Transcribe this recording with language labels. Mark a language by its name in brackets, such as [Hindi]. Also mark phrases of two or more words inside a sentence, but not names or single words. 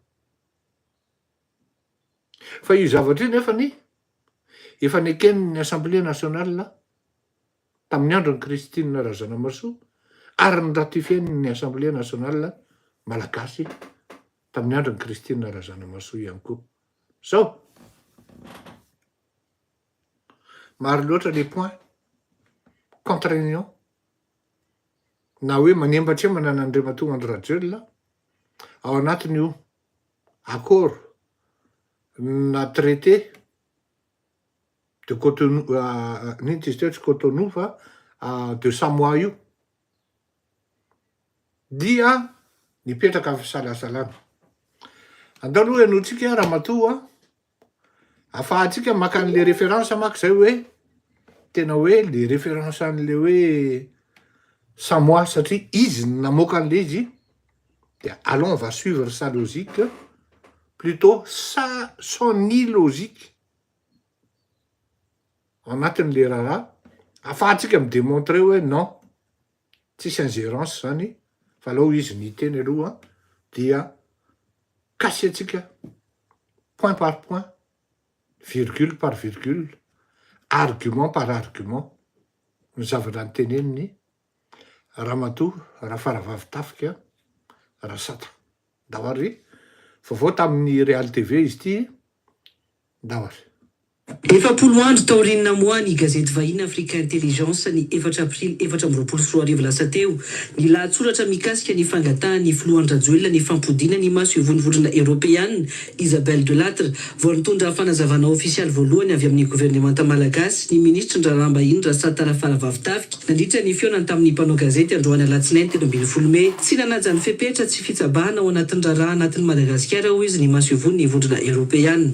[Malagasy] Fa io zavatra io nefany efa neken'ny Assemblée nationale tamin'ny andro ny Christine Razanamasoa ary nyratifian'ny Assemblée nationale malagasy tamin'ny andro ny Christine Razanamasoa ihany koa. Zao maro loatra [French] les points contraignants [Malagasy] na hoe manembatra eo manan'Andriamatoa Andry Rajoelina ao anatin'io accord na traité de Cotonou, n'inona izy teo tsy Cotonou fa de Samoa io dia nipetraka amin'ny fisalasalana. Andao aloha ianotsika Ramatoa afahantsika maka an'le référence maka zay hoe tena hoe le référence an'le hoe Samoa satria izy namoaka an'le izy dia [French] allons on va suivre sa logique plutôt son illogique [Malagasy] anatin'le raha afahantsika midémontrer hoe non tsisy ingérence zany fa alao izy niteny aloha dia kasiatsika [French] point par point, virgule par virgule, argument par argument [Malagasy] ny zavatra nyteneniny Ramatoa Rafaravavy Tafika Rasata. Dahoary vaovao tamin'ny Real TV izy ity dahoary. Efapolo andro taoriana moa ny gazety vahiny Africa Intelligence ny 4 aprily 2024 lasa teo ny lahatsoratra mikasika ny fangatahany Filoha Rajoelina ny fampodina ny maso ivonivondrona Européenne Isabelle Delattre vao nitondra fanazavana ofisialy voalohany avy amin'ny gouvernemanta malagasy ny ministra ndrarambahiny Rasata Rafaravavy Tafika nandritra ny fionany tamin'ny mpanao gazety androany alatsinainy 13 Mey tsy nanaja ny fepetra tsy fitsabahana ao anatin'ny raharaha anatin'ny Madagasikara hoy izy ny maso ivonivondrona Européenne